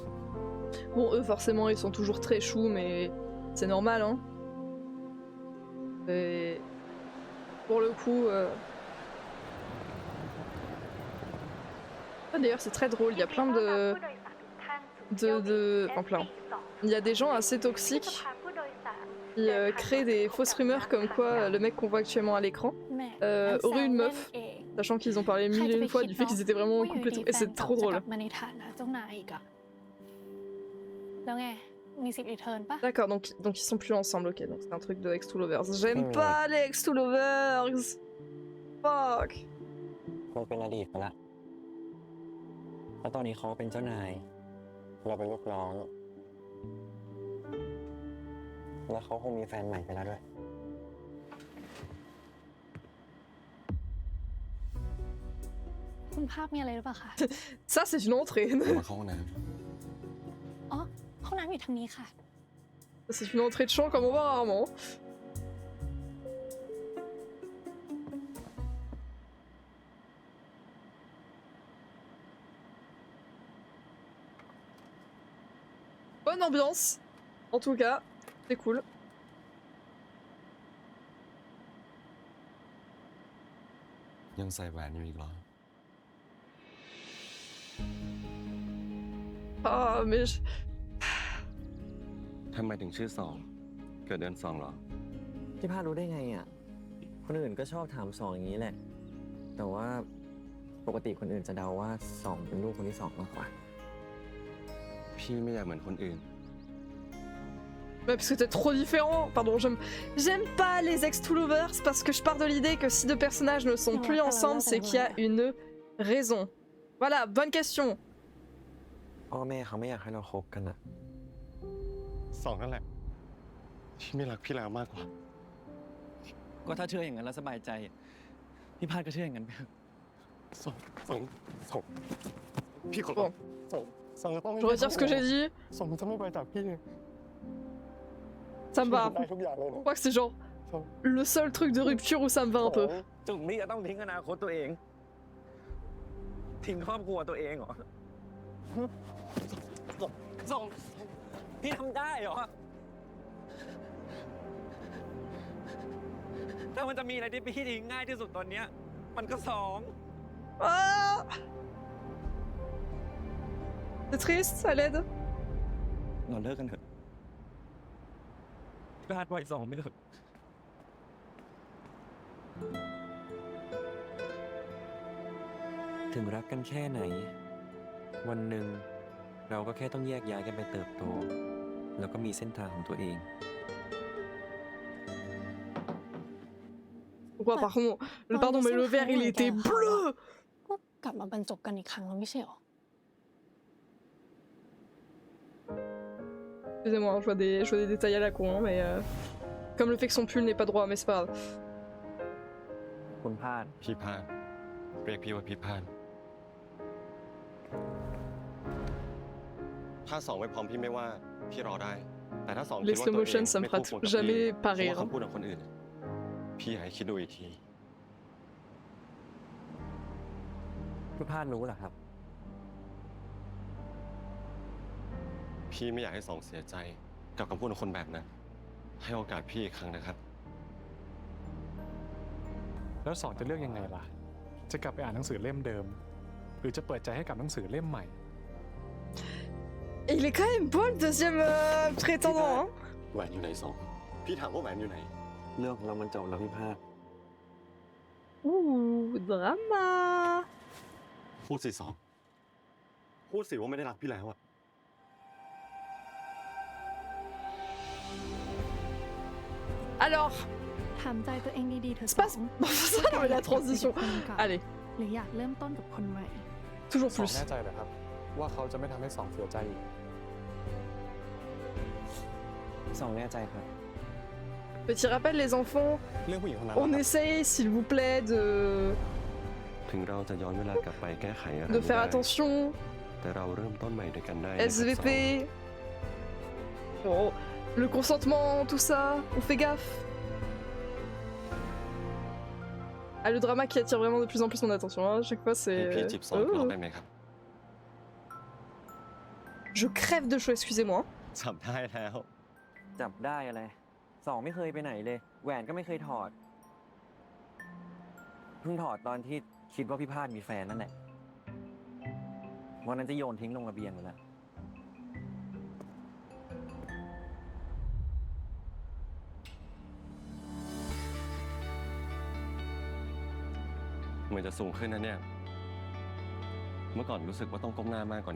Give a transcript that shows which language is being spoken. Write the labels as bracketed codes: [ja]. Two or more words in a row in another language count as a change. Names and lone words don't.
[fr] Bon eux forcément ils sont toujours très choux mais c'est normal hein. Et pour le coup... Ah, d'ailleurs, c'est très drôle, il y a plein de... Enfin, plein. Il y a des gens assez toxiques qui créent des fausses rumeurs comme quoi le mec qu'on voit actuellement à l'écran [th] แหม่ [fr] aurait une [th] แซวเล่น [fr] meuf, [th] เอง [fr] sachant qu'ils ont parlé [th] ใคร [fr] mille [th] จะ [fr] et [th] ไป [fr] une fois [th] คิด [fr] du fait [th] เนาะ [fr] qu'ils étaient vraiment [th] ว่า [fr] en [th] อยู่ [fr] couple et [th] ดี [fr] tout, [th] ๆ [fr] et [th] แฟ [fr] c'est [th] นเก่า [fr] trop [th] จะก [fr] drôle. [th] ลับมาในฐานะเจ้านายอีกอะแล้วไง มีสิทธิ์รีเทิร์นปะ [fr] D'accord, donc ils sont plus ensemble, ok, donc c'est un truc de [en] ex to lovers. [fr] J'aime pas les [en] ex to lovers. [fr] Fuck. [th] มันเป็นอดีตไปละแล้วตอนนี้เขาเป็นเจ้านาย เราเป็นลูกน้อง แล้วเขาคงมีแฟนใหม่ไปแล้วด้วย คุณภาพมีอะไรหรือเปล่าคะ [fr] Ça, c'est une entrée. [th] มาเข้าห้องน้ อ๋อห้องน้ำอยู่ทางนี้ค่ะ [fr] C'est une entrée de champ comme on voit rarement. Bonne ambiance, en tout cas, c'est cool. [th] ำยังใส่แหวนอยู่อีกเหรอ [fr] Ah, mais... [th] ทำไมถึงชื่อสอง เกิดเดือนสองเหรอ พี่พารู้ได้ไงอ่ะ คนอื่นก็ชอบถามสองอย่างนี้แหละ แต่ว่าปกติคนอื่นจะเดาว่าสองเป็นลูกคนที่สองมากกว่า พี่ไม่อยากเหมือนคนอื่น [fr] Ouais, parce que t'es trop différent. Pardon, j'aime pas les [en] ex-to-lovers [fr] parce que je pars de l'idée que si deux personnages ne sont plus ensemble, c'est qu'il y a une raison. Voilà, bonne question. [th] พ่อแม่เขาไม่อยากให้เราคบกันอ่ะ สองนั่นแหละ ที่ไม่รักพี่แล้วมากกว่า ก็ถ้าเชื่ออย่างนั้นแล้วสบายใจ พี่พาดก็เชื่ออย่างนั้นไปเถอะ ส่งพี่ขอ [fr] Bon, [th] ส่งจะต้อง [fr] je retire ce que j'ai dit. [th] ส่งจะไม่ไปจากพี่ [fr] Ça me va. [th] ได้ทุกอย่างเลย [fr] Je [th] นะ [fr] crois que c'est genre le seul truc de rupture où ça me va un peu. [th] จุดนี้จะต้องทิ้งอนาคตตัวเอง ทิ้งครอบครัวตัวเองเหรอ ส่งพี่ทำได้เหรอ ถ้ามันจะมีอะไรที่พี่ทิ้งง่ายที่สุดตอนเนี้ยมันก็สอง [fr] Ah C'est triste, ça l'aide. [th] เราเลิกกันเถอะพลาดไว้สองไม่เถอะถึงรักกันแค่ไหน วันหนึ่งเราก็แค่ต้องแยกย้ายกันไปเติบโต แล้วก็มีเส้นทางของตัวเอง [fr] Pourquoi, par contre, pardon, mais le verre il était bleu. [th] ก็กลับมาบรรจบกันอีกครั้งแล้วไม่ใช่หรอ [fr] Excusez-moi, je vois des détails à la con, hein, mais comme le fait que son pull n'est pas droit, mais c'est pas grave. [th] คุณพลาด พี่พานเรียกพี่ว่าพี่พาน ถ้าสองไม่พร้อมพี่ไม่ว่าพี่รอได้ แต่ถ้าสองคิด [fr] Les [th] ว่า [fr] slow [th] ตัวเอง [fr] motion, ça me [th] ไม่ [fr] fera [th] คู่ควรกับ [fr] jamais [th] พี่ [fr] pas [th] เพราะ [fr] rire. [th] ว่าคำพูดของคนอื่น พี่อยากให้คิดดูอีกที คุณพลาดรู้เหรอครับ พี่ไม่อยากให้สองเสียใจกับคำพูดของคนแบบนั้น ให้โอกาสพี่อีกครั้งนะครับ แล้วสอนจะเลือกยังไงล่ะ จะกลับไปอ่านหนังสือเล่มเดิม หรือจะเปิดใจให้กับหนังสือเล่มใหม่ [fr] Et il est quand même beau le deuxième prétendant, hein. [th] แหวนอยู่ไหนสอง พี่ถามว่าแหวนอยู่ไหน เรื่องของเรามันจบแล้วพี่พลาด [fr] Ouh, drama. [th] พูดสิสอง พูดสิว่าไม่ได้รักพี่แล้วอะ [fr] Alors, [th] ถามใจตัวเองดีๆเถอะ [fr] c'est pas... ça, non, mais la transition. Allez, [th] หรืออยากเริ่มต้นกับคนใหม่ [fr] toujours [th] สอง [fr] plus. [th] แน่ใจเหรอครับ ว่าเขาจะไม่ทำให้สองเสียใจอีก สองแน่ใจครับ [fr] Petit rappel, les enfants, [th] เรื่องผู้หญิงคนนั้น [fr] on essaye, s'il vous plaît, [th] ถึงเราจะย้อนเวลากลับไปแก้ไขอะไร [fr] de [th] ไม่ [fr] faire [th] ได้ [fr] attention. [th] แต่เราเริ่มต้นใหม่ด้วยกันได้นะครับสอง [fr] SVP. Bon, le consentement, tout ça, on fait gaffe. Ah, le drama qui attire vraiment de plus en plus mon attention, hein. À chaque fois [th] ให้พี่ [fr] c'est... [th] จีบสองรอบได้ไหมครับ [fr] Je crève de chaud, excusez-moi. [th] จับได้แล้ว จับได้อะไร สองไม่เคยไปไหนเลยแหวนก็ไม่เคยถอด เพิ่งถอดตอนที่คิดว่าพี่พาดมีแฟนนั่นแหละวันนั้นจะโยนทิ้งลงระเบียงอยู่แล้ว เหมือนจะสูงขึ้นนะเนี่ย เมื่อก่อนรู้สึกว่าต้องก้มหน้ามากกว่านี้